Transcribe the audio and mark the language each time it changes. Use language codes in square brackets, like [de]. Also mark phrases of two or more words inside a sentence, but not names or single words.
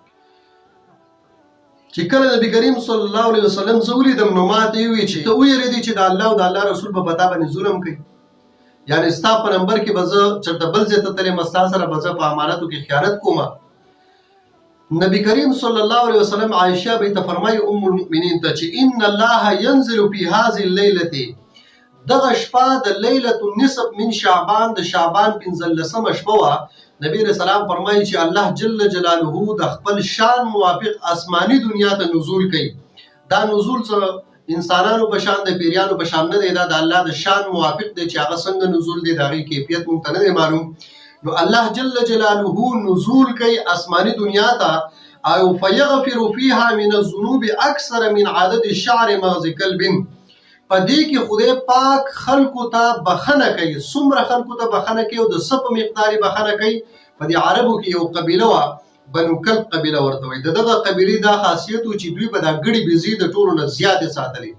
[ps] چې کله نبی کریم [ar] صلی الله علیه وسلم [ps] زه ولیدم، نو ما ته وویل چې ته ویریدې چې د الله او د الله رسول په پتا باندې ظلم کوي، یعنی ستا په نمبر کې به زه چېرته بل ځای ته تلم، ستا سره به زه په امانتو کې خیانت کوم. نبی کریم [ar] صلی الله علیه وسلم [ps] عائشہ به ته فرمایي [ar] ام المؤمنین [ps] ته چې [ar] ان الله ينزل في هذه الليله، [ps] دغه شپه د [ar] لیلۃ النصف من شعبان، [ps] د شعبان 15مه شپه وه. نبی رسول الله فرمایي چې الله [ar] جل جلاله [ps] د خپل شان موافق آسمانی دنیا ته نزول کوي. دا نزول څه انسانانو په شان د پیریانو په شان نه دی، دا د الله د شان موافق دی چې هغه څنګه نزول دی، د هغې کیفیت مونږ ته نه دی معلوم. نو الله [ar] جل جلاله [ps] نزول کوي آسمانی دنیا ته، او [ar] فیغفر فیها من الذنوب اکثر من عدد الشعر مغز کلب. [ps] په دې کې خدای پاک خلقو ته بخنه کوي، څومره خلقو ته بخنه کوي او د څه په مقدار بخنه کوي. په دې عربو کې یو قبیله وه، بنو کلب قبیله ورته وایي. دغه قبیلې دا خاصیت و چې دوی به دا ګړي بيزي د ټولو نه زیاتې ساتلې.